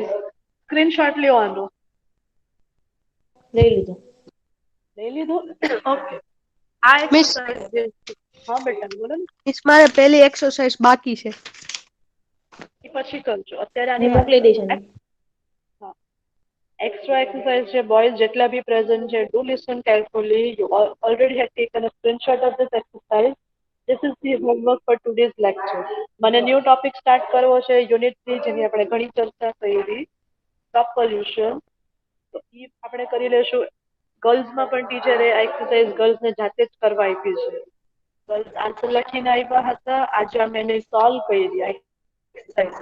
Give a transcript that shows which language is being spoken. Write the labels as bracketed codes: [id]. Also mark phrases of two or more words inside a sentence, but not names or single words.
[gu] Screenshot લ્યો આનો. લઈ લીધો. લઈ લીધો? ઓકે. આ [en] Miss. [gu] એક્સરસાઇઝ જે હા બેટા બોલો ને. મિસ મારે પહેલી એક્સરસાઇઝ બાકી છે. એ પછી કરજો. અત્યારે આની હું મોકલી દઈશ એને. હા. એક્સ્ટ્રા એક્સરસાઇઝ છે બોયઝ જેટલા બી પ્રેઝન્ટ છે, [en] do listen carefully. યુ already have taken a screenshot of this exercise. This is the homework for today's lecture. [gu] મને [en] new topic start [gu] કરવો છે યુનિટ 3 જેની આપણે ઘણી ચર્ચા કરી [en] stop pollution. [gu] તો એ આપણે કરી લેશું. ગર્લ્સમાં પણ ટીચરે આ એક્સરસાઇઝ ગર્લ્સને જાતે જ કરવા આપી છે. [en] girls answer [gu] લખીને આવ્યા હતા. આજે અમે એને સોલ્વ કરી આ એક્સરસાઇઝ.